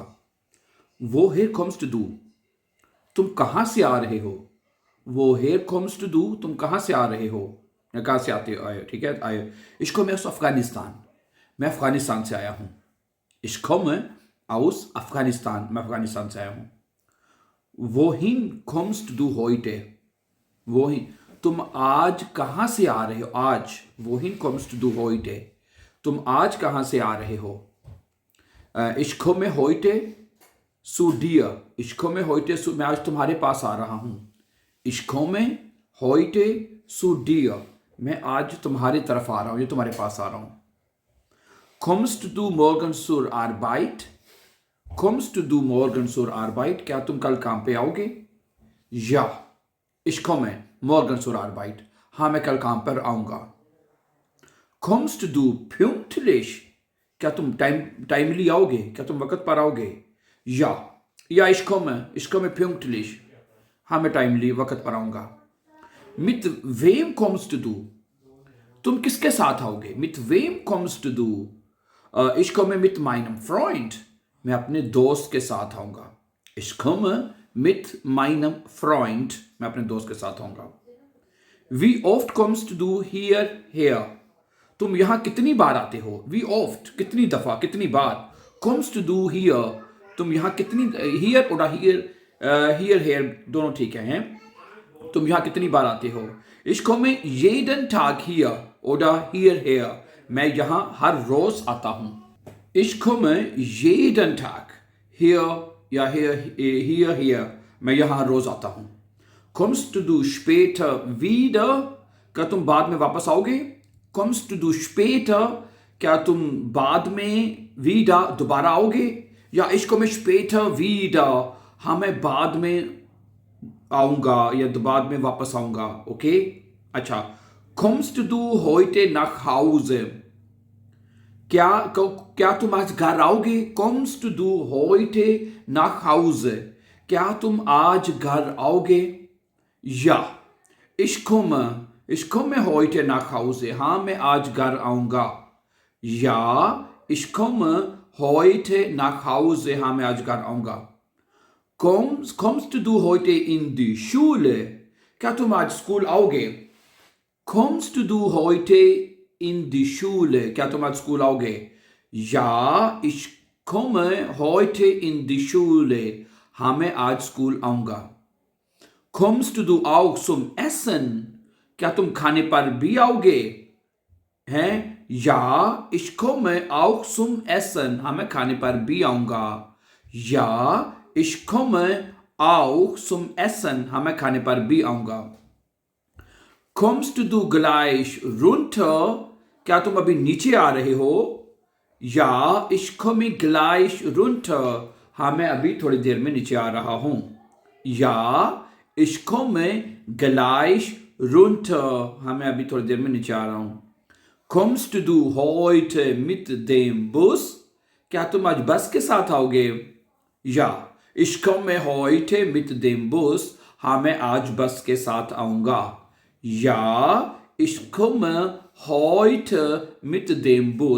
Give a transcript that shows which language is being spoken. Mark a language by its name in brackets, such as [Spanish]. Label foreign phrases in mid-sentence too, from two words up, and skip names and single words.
[German] Woher kommst du [Hindi] तुम कहाँ से आ रहे हो। [German] Woher kommst du [Hindi] तुम कहाँ से आ रहे हो या कहाँ से आते आए। ठीक है आए। [German] Ich komme [Hindi] अफगानिस्तान मैं अफगानिस्तान से आया हूँ। [German] Ich komme aus Afghanistan. [Hindi] मैं अफगानिस्तान से आया हूँ। [German] Wohin kommst du heute? Wohin [Hindi] तुम आज कहाँ से आ रहे हो। [German] आज Wohin kommst du heute? [Hindi] तुम आज कहाँ से आ रहे हो। [German] Ich komme heute zu dir. Ich komme heute zu [Hindi] मैं आज तुम्हारे पास आ रहा हूँ। [German] Ich komme heute zu dir. [Hindi] मैं आज तुम्हारी तरफ आ रहा हूँ या तुम्हारे पास आ रहा हूँ। [German] Kommst du morgen zur Arbeit? Kommst du morgen zur Arbeit? [Hindi] क्या तुम कल काम पे आओगे। [German] Ja, ich komme morgen zur Arbeit. [Hindi] हाँ मैं कल काम पर आऊँगा। [German] Kommst du pünktlich? [Hindi] क्या तुम टाइमली आओगे। क्या तुम वक्त पर आओगे। [German] Ja, ich komme pünktlich. [Hindi] हाँ मैं टाइमली वक्त पर आऊँगा। [German] Mit wem kommst du? [Hindi] तुम किसके साथ आओगे। [German] Mit wem kommst du? Ich komme mit meinem Freund. [Hindi] मैं अपने दोस्त के साथ आऊँगा। [German] Ich komme mit meinem Freund. [Hindi] मैं अपने दोस्त के साथ आऊँगा। [German] Wie oft kommst du hierher? [Hindi] तुम यहाँ कितनी बार आते हो। [German] Wie oft [Hindi] कितनी दफ़ा कितनी बार। [German] Kommst du hier? [Hindi] तुम यहाँ कितनी [German] here oder hierher [Hindi] दोनों ठीक हैं। तुम यहाँ कितनी बार आते हो। [German] Ich komme jeden Tag hier oder hierher. [Hindi] मैं यहाँ हर रोज आता हूँ। [German] Ich komme jeden Tag hier या hier. [Hindi] मैं यहाँ हर रोज आता हूँ। [German] Kommst du später wieder? [Hindi] क्या तुम बाद में वापस आओगे। [German] Kommst du später? [Hindi] क्या तुम बाद में wieder दोबारा आओगे। [German] या ich komme später wieder. [Hindi] हाँ मैं बाद में आऊँगा या बाद में वापस आऊँगा। ओके अच्छा। [German] Kommst du heute nach Hause? [Hindi] क्या तुम आज घर आओगे। [German] Kommst du heute nach Hause? [Hindi] क्या तुम आज घर आओगे। [German] Ja, ich komme heute nach Hause. [Hindi] हाँ मैं आज घर आऊँगा। [German] Ja, ich komme heute nach Hause. [Hindi] हाँ मैं आज घर आऊँगा। [German] Kommst du heute in die Schule? [Hindi] क्या तुम आज स्कूल आओगे। [German] Kommst du heute in die Schule? [Hindi] क्या तुम आज स्कूल आओगे। [German] Ja, ich komme heute in die Schule. [Hindi] हाँ मैं आज स्कूल आऊँगा। [German] Kommst du auch zum Essen? [Hindi] क्या तुम खाने पर भी आओगे। हैं [German] Ja, ich komme auch zum Essen. [Hindi] हाँ मैं खाने पर भी आऊँगा। [German] Ja, ich komme auch zum Essen. [Hindi] हाँ मैं खाने पर भी आऊँगा। [German] Kommst du gleich runter? [Hindi] क्या तुम अभी नीचे आ रहे हो। [German] Ja, ich komme gleich runter. [Hindi] हाँ मैं अभी थोड़ी देर में नीचे आ रहा हूँ। [German] Ja, ich komme gleich runter. [Hindi] हाँ मैं अभी थोड़ी देर में नीचे आ रहा हूँ। [German] Kommst du heute mit dem Bus? [Hindi] क्या तुम आज बस के साथ आओगे। [German] Ja, ich komme heute mit dem Bus. [Hindi] हाँ मैं आज बस के साथ आऊँगा। [German] Ja, ich komme heute mit dem Bus.